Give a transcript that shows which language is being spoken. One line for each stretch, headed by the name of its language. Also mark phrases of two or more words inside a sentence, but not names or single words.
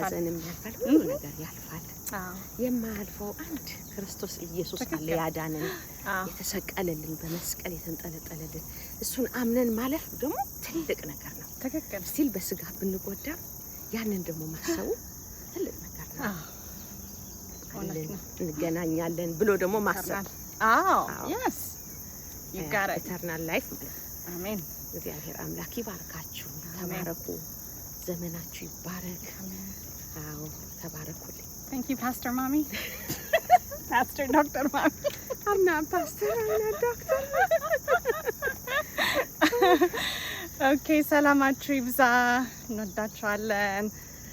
Amharic: ሀዘንም ያልፋል፣ ሁሉ ነገር ያልፋል። የማያልፈው አንድ ክርስቶስ ኢየሱስ አለ ያዳነን፣ የተሰቀለልን፣ በመስቀል የተንጠለጠለልን። እሱን አምነን ማለፍ ደግሞ ትልቅ ነገር ነው። ትክክል ሲል በስጋ ብንጎዳ ያንን ደግሞ ማሰቡ ትልቅ ነገር ነው። እንገናኛለን ብሎ ደግሞ ማሰብ
English: yes you got it eternal life ማለት
Amharic: አሜን። እግዚአብሔር አምላክ ይባርካችሁ። ተባረኩ። ዘመናችሁ ይባረክ። ተባረኩልኝ።
English: Thank you Pastor Mommy. Pastor Dr. Mommy. I'm not pastor, I'm not doctor.
Amharic: Okay, ሰላማችሁ ይብዛ። እንወዳችኋለን።